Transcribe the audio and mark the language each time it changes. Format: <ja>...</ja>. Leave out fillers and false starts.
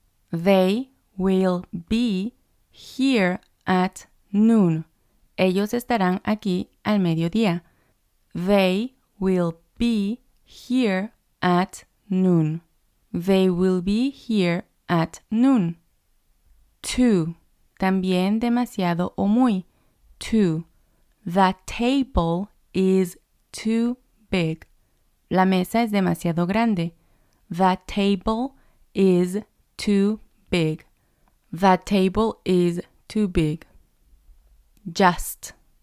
<en>They will be here at noon.</en> <es>Ellos estarán aquí al mediodía.</es> <en>They will be here at noon. They will be here at noon. Too.</en> <es>También demasiado o muy.</es> <en>Too. The table is too big.</en> <es>La mesa es demasiado grande.</es> <en>The table is too big. The table is too big. Just.</en>